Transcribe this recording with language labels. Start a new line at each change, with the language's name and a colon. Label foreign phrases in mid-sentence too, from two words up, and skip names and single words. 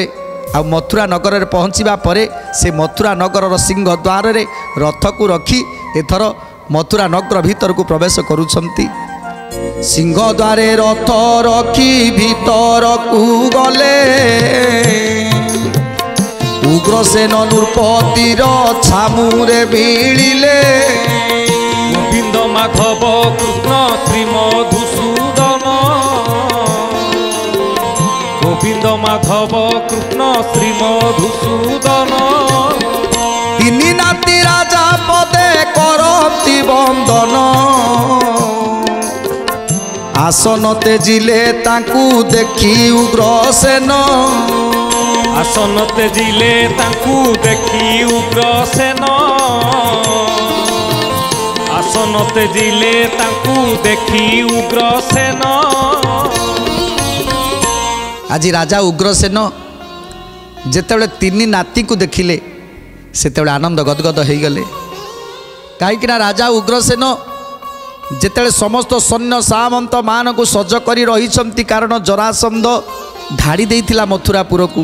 Odia: ଆଉ ମଥୁରା ନଗରରେ ପହଞ୍ଚିବା ପରେ ସେ ମଥୁରା ନଗରର ସିଂହ ଦ୍ୱାରରେ ରଥକୁ ରଖି ଏଥର ମଥୁରା ନଗର ଭିତରକୁ ପ୍ରବେଶ କରୁଛନ୍ତି। ସିଂହ ଦ୍ୱାରେ ରଥ ରଖି ଭିତରକୁ ଗଲେ, ଉଗ୍ରସେନ ନୃପତିର ଛାମୁରେ ଭିଳିଲେ। গোবিন্দ মাধব কৃষ্ণ শ্রী মধুসূদন গোবিন্দ মাধব কৃষ্ণ শ্রী মধুসূদন ତିନି ନାତି ରାଜା ପଦେ କରନ୍ତି ବନ୍ଦନ, ଆସନ ତେଜିଲେ ତାଙ୍କୁ ଦେଖି ଉଗ୍ରସେନ। ଆସନ ତେଜିଲେ ତାଙ୍କୁ ଦେଖି ଉଗ୍ରସେନ ଆସନ ତେଜିଲେ ତାଙ୍କୁ ଦେଖି ଉଗ୍ରସେନ। ଆଜି ରାଜା ଉଗ୍ରସେନ ଯେତେବେଳେ 3 ନାତିକୁ ଦେଖିଲେ ସେତେବେଳେ ଆନନ୍ଦ ଗଦଗଦ ହୋଇଗଲେ। କାହିଁକିନା ରାଜା ଉଗ୍ରସେନ ଯେତେବେଳେ ସମସ୍ତ ସୈନ୍ୟ ସାମନ୍ତ ମାନଙ୍କୁ ସଜ କରି ରହିଛନ୍ତି, କାରଣ ଜରାସନ୍ଧ ଧାଡ଼ି ଦେଇଥିଲା ମଥୁରାପୁରକୁ।